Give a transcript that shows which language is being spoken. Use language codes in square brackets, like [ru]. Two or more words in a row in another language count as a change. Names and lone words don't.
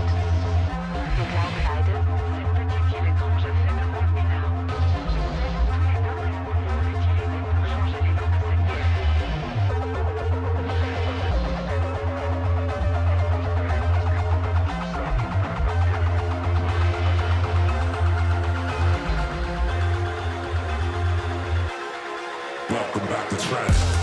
[de] Wir glauben beide, [fr] cette petite île étrange a fait de moi une arme. Nous allons tous les deux l'utiliser pour changer les lois de cette guerre. [en] Welcome back to Trent.